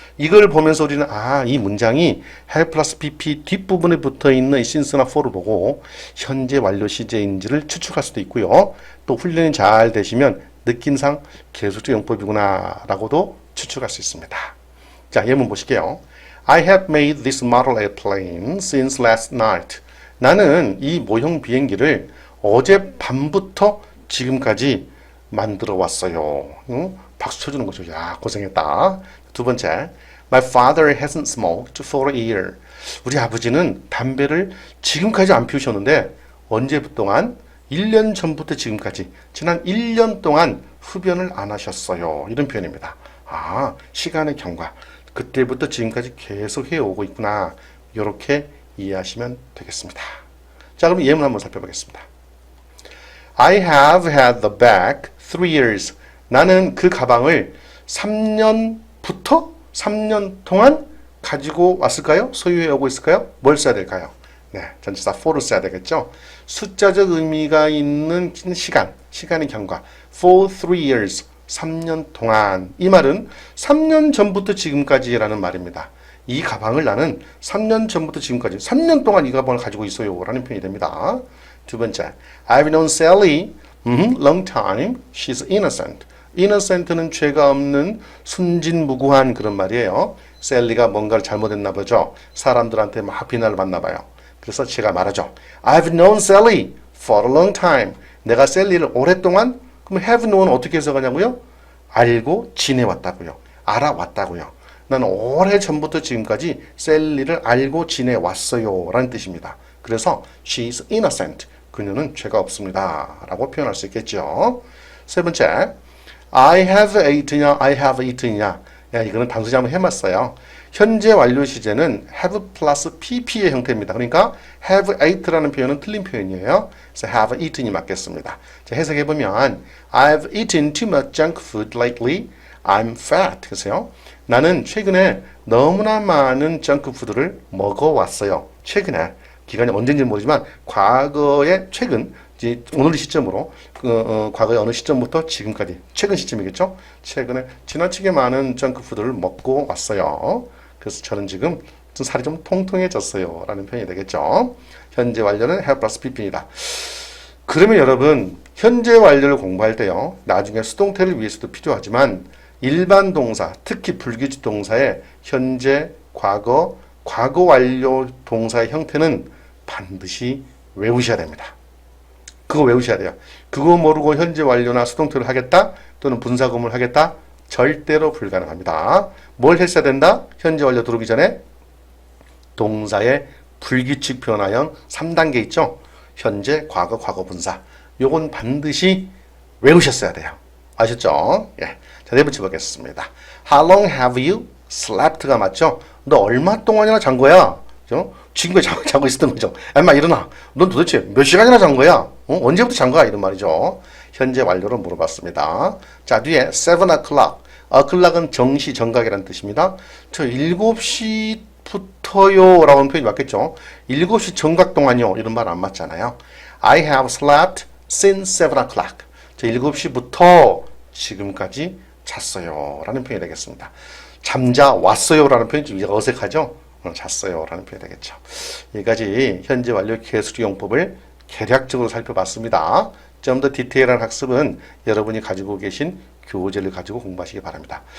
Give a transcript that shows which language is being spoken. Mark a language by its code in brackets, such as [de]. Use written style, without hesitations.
[ko] 이걸 보면서 우리는 이 문장이 have 플러스 pp 뒷부분에 붙어있는 since나 for를 보고 현재 완료 시제인지를 추측할 수도 있고요. 또 훈련이 잘 되시면 느낌상 계속적 용법이구나 라고도 추측할 수 있습니다. 자, 예문 보실게요. [en] I have made this model airplane since last night. [ko] 나는 이 모형 비행기를 어제 밤부터 지금까지 만들어 왔어요. 박수 쳐주는 거죠. 야, 고생했다. 두 번째, [en] My father hasn't smoked for a year. [ko] 우리 아버지는 담배를 지금까지 안 피우셨는데 언제 동안? 1년 전부터 지금까지 지난 1년 동안 흡연을 안 하셨어요. 이런 표현입니다. 시간의 경과. 그때부터 지금까지 계속 해오고 있구나. 이렇게 이해하시면 되겠습니다. 자, 그럼 예문 한번 살펴보겠습니다. [en] I have had the bag 3 years. [ko] 나는 그 가방을 3년부터 3년 동안 가지고 왔을까요? 소유해오고 있을까요? 뭘 써야 될까요? 네, 전치사 for를 써야 되겠죠? 숫자적 의미가 있는 시간의 경과. [en] For 3 years, [ko] 3년 동안. 이 말은 3년 전부터 지금까지라는 말입니다. 이 가방을 나는 3년 전부터 지금까지 3년 동안 이 가방을 가지고 있어요 라는 표현이 됩니다. 두 번째, [en] I've known Sally long time. She's innocent. [ko] innocent는 죄가 없는 순진무구한 그런 말이에요. 셀리가 뭔가를 잘못했나 보죠. 사람들한테 막 비난을 받나 봐요. 그래서 제가 말하죠. [en] I've known Sally for a long time. [ko] 내가 셀리를 오랫동안, 그럼 have known은 어떻게 해석하냐고요? 알고 지내왔다고요. 알아왔다고요. 나는 오래전부터 지금까지 셀리를 알고 지내왔어요 라는 뜻입니다. 그래서 [en] she's innocent. [ko] 그녀는 죄가 없습니다 라고 표현할 수 있겠죠. 세 번째, [en] I have eaten이냐, I have eaten이냐. [ko] 이거는 단순히 한번 해봤어요. 현재 완료 시제는 have 플러스 pp의 형태입니다. 그러니까 have eat라는 표현은 틀린 표현이에요. 그래서 have eaten이 맞겠습니다. 자, 해석해보면 [en] I've eaten too much junk food lately. I'm fat. [ko] 그래서요. 나는 최근에 너무나 많은 정크푸드를 먹어왔어요. 최근에, 기간이 언제인지는 모르지만 과거에 최근 이제 오늘 시점으로 과거의 어느 시점부터 지금까지 최근 시점이겠죠. 최근에 지나치게 많은 정크푸드를 먹고 왔어요. 그래서 저는 지금 좀 살이 좀 통통해졌어요 라는 표현이 되겠죠. 현재 완료는 have plus pp입니다. 그러면 여러분 현재 완료를 공부할 때요, 나중에 수동태를 위해서도 필요하지만 일반 동사, 특히 불규칙 동사의 현재, 과거, 과거 완료 동사의 형태는 반드시 외우셔야 됩니다. 그거 외우셔야 돼요. 그거 모르고 현재 완료나 수동태를 하겠다 또는 분사구문을 하겠다? 절대로 불가능합니다. 뭘 했어야 된다? 현재 완료 들어오기 전에 동사의 불규칙 변화형 3단계 있죠? 현재, 과거, 과거 분사. 요건 반드시 외우셨어야 돼요. 아셨죠? 예. 자, 네 번째 보겠습니다. [en] How long have you slept가 맞죠? [ko] 너 얼마 동안이나 잔 거야? 그죠? 지금까지 자고 있었던 거죠. 엄마 일어나. 넌 도대체 몇 시간이나 잔 거야? 언제부터 잔 거야? 이런 말이죠. 현재 완료로 물어봤습니다. 자, 뒤에 7 o'clock. o'clock은 정시, 정각이라는 뜻입니다. 저 7시부터요 라는 표현이 맞겠죠. 7시 정각 동안요. 이런 말 안 맞잖아요. [en] I have slept since 7 o'clock. [ko] 저 7시부터 지금까지 잤어요 라는 표현이 되겠습니다. 잠자 왔어요 라는 표현이 좀 어색하죠. 잤어요 라는 표현이 되겠죠. 여기까지 현재 완료 개수리 용법을 개략적으로 살펴봤습니다. 좀 더 디테일한 학습은 여러분이 가지고 계신 교재를 가지고 공부하시기 바랍니다.